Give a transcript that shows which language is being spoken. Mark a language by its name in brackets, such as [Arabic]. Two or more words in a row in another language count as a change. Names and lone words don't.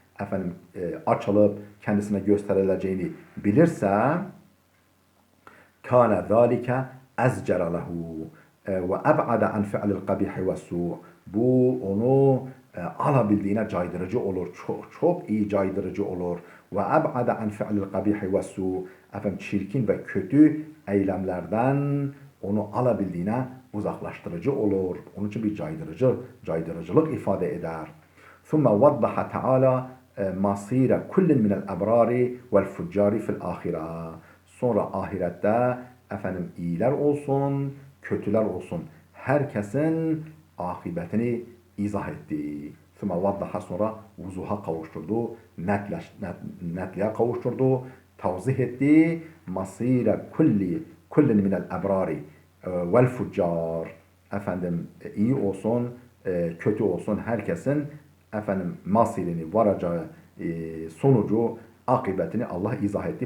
[Turkish] açılıp kendisine gösterileceğini bilirse, [Arabic] كان ذلك أزجر له وأبعد عن فعل القبيح والسوء', [Turkish] bu onu alabildiğine caydırıcı olur. Çok iyi caydırıcı olur. [Arabic] وأبعد عن فعل القبيح والسوء. [Turkish] Efendim çirkin ve kötü eylemlerden onu alabildiğine uzaklaştırıcı olur. Onun için bir caydırıcılık ifade eder. [Arabic] ثم وضح تعالى مصير كل من الأبرار والفجار في الآخرة. [Turkish] Sonra ahirette efendim iyiler olsun, kötüler olsun. Herkesin akıbetini izah etti. [Arabic] ثم وضح [Turkish] sonra vuzuha kavuşturdu, netliğe kavuşturdu, tavzih etti. [Arabic] مصير كل من الأبرار والفجار. [Turkish] Efendim iyi olsun, kötü olsun herkesin efendim masirini varacağı sonucu akıbetini Allah izah etti.